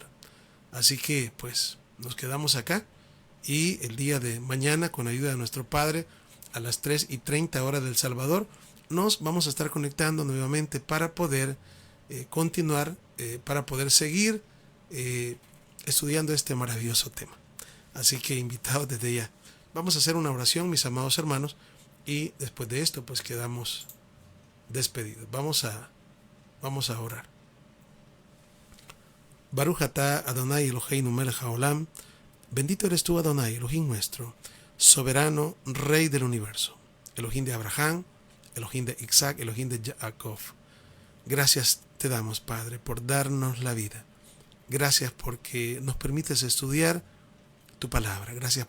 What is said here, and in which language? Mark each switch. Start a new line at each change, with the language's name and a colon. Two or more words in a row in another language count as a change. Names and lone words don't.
Spanish: Así que pues nos quedamos acá y el día de mañana, con ayuda de nuestro Padre, a las 3:30 horas del Salvador, nos vamos a estar conectando nuevamente para poder continuar, para poder seguir estudiando este maravilloso tema. Así que invitados desde ya. Vamos a hacer una oración, mis amados hermanos, y después de esto pues quedamos despedidos. Vamos a orar.
Hebrew: ברוך אתה אדני אלהינו מלך העולם.
Spanish: Bendito eres tú, Adonai, Elohim nuestro, soberano, Rey del universo, Elohim de Abraham, Elohim de Isaac, Elohim de Jacob. Gracias te damos, Padre, por darnos la vida. Gracias porque nos permites estudiar tu palabra.